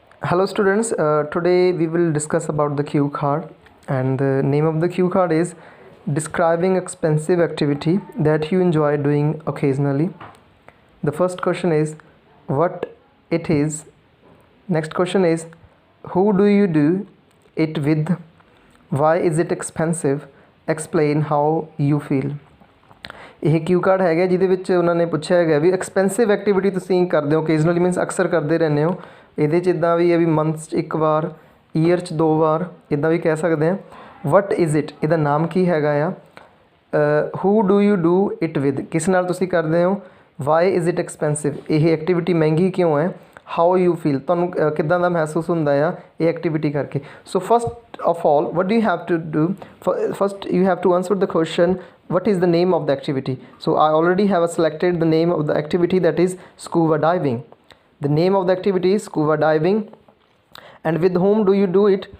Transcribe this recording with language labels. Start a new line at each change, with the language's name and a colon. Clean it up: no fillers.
English: Hello students, today we will discuss about the cue card, and the name of the cue card is describing expensive activity that you enjoy doing occasionally. The first question is what it is. Next question is who do you do it with, why is it expensive, explain how you feel.
Punjabi: ਇਹ ਕਿਊ card ਹੈਗਾ ਜਿਹਦੇ ਵਿੱਚ ਉਹਨਾਂ ਨੇ ਪੁੱਛਿਆ ਹੈਗਾ ਵੀ expensive activity ਤੁਸੀਂ ਕਰਦੇ ਹੋ ਓਕੇਜਨਲੀ ਮੀਨਸ ਅਕਸਰ ਕਰਦੇ ਰਹਿੰਦੇ ਹੋ। ਇਹਦੇ 'ਚ ਇੱਦਾਂ ਵੀ ਹੈ ਵੀ ਮੰਥ 'ਚ ਇੱਕ ਵਾਰ, ਈਅਰ 'ਚ 2 ਵਾਰ, ਇੱਦਾਂ ਵੀ ਕਹਿ ਸਕਦੇ ਹਾਂ।
English: what is it,
Punjabi: ਇਹਦਾ ਨਾਮ ਕੀ ਹੈਗਾ ਆ।
English: who do you do it with,
Punjabi: ਕਿਸ ਨਾਲ ਤੁਸੀਂ ਕਰਦੇ ਹੋ।
English: why is it expensive,
Punjabi: ਇਹ ਐਕਟੀਵਿਟੀ ਮਹਿੰਗੀ ਕਿਉਂ ਹੈ।
English: how you feel,
Punjabi: ਤੁਹਾਨੂੰ ਕਿੱਦਾਂ ਦਾ ਮਹਿਸੂਸ ਹੁੰਦਾ ਆ ਇਹ ਐਕਟੀਵਿਟੀ ਕਰਕੇ।
English: So first of all what do you have to do, first you have to answer the question what is the name of the activity. So I already have selected the name of the activity, that is scuba diving. The name of the activity is scuba diving. And with whom do you do it?